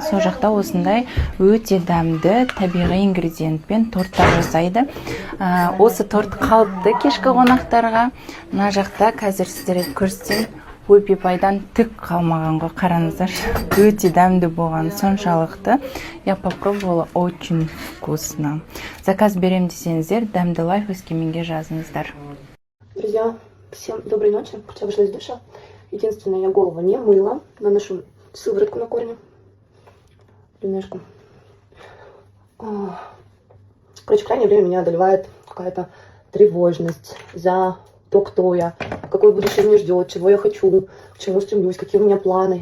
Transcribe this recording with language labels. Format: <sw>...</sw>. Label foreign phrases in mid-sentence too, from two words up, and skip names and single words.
<kk>Сол жақта осындай өте дәмді табиғи ингредиентпен торттар жасайды. Осы торт қалыпты кешкі қонақтарға. Мына жақта қазір сіздерге көрсетейін, ойпипайдан түк қалмаған ғой, қараңыздар. Өте дәмді болған соншалықты.</kk> <ru>Я попробовала, очень вкусно. Заказ берем</ru> <kk>десеңіздер, дәмді лайф Өскеменге жазыңыздар.</kk> <ru>Друзья, всем доброй ночи. Я вышла из душа. Единственное, я голову не мыла. Наношу сыворотку на корни. Немножко. Короче, в крайнее время меня одолевает какая-то тревожность за то, кто я, какое будущее меня ждет, чего я хочу, к чему стремлюсь, какие у меня планы.</ru>